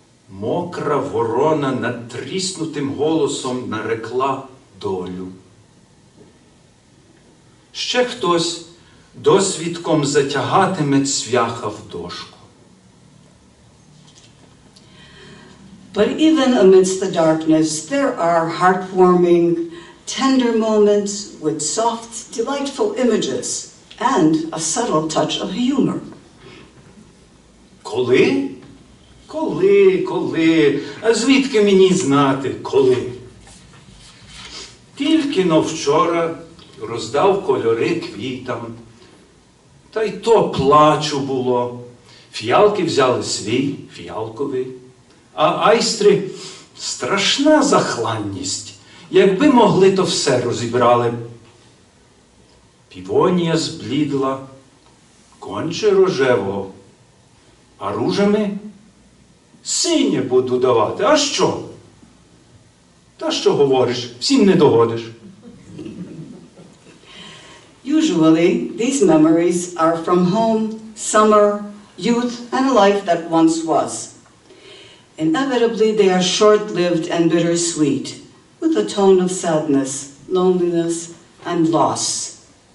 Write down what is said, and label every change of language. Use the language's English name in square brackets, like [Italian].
[Ukrainian] Мокра ворона надтріснутим голосом нарекла долю. Ще хтось досвідком затягатиме цвяха в дошку. [English] But even amidst the darkness, there are heartwarming, tender moments with soft, delightful images and a subtle touch of humor. [Ukrainian] Коли? Коли? А звідки мені знати, коли? Тільки-но вчора роздав кольори квітам. Та й то плачу було. Фіалки взяли свій, фіалковий. А айстри – страшна захланність. Якби могли, то все розібрали. Півонія зблідла, конче рожевого. А ружами синє буду давати. А що? Та що говориш, всім не догодиш. [English] Usually, these memories are from home, summer, youth, and a life that once was. Inevitably, they are short-lived and bittersweet, with a tone of sadness, loneliness, and loss.